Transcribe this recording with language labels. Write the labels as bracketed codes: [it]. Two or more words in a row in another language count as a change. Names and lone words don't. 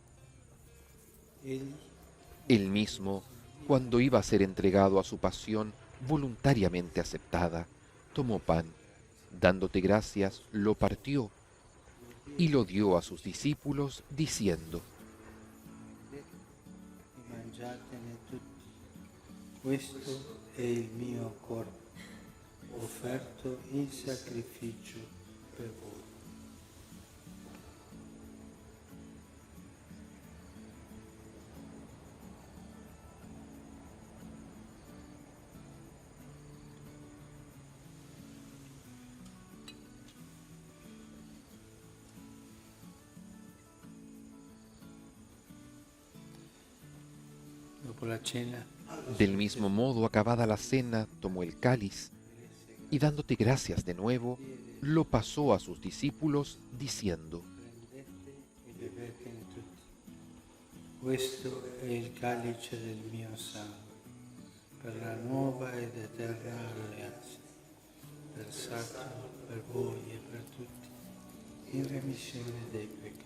[es] Él mismo, cuando iba a ser entregado a su pasión voluntariamente aceptada, tomó pan, dándote gracias, lo partió y lo dio a sus discípulos, diciendo: [it] Questo è il mio corpo, offerto in sacrificio per voi. Dopo la cena, [es] Del mismo modo, acabada la cena, tomó el cáliz y dándote gracias de nuevo, lo pasó a sus discípulos diciendo: [it] prendete e bevetene tutti. Questo è il calice del mio sangue, per la nuova ed eterna alleanza, versato per voi e per tutti, in remissione dei peccati.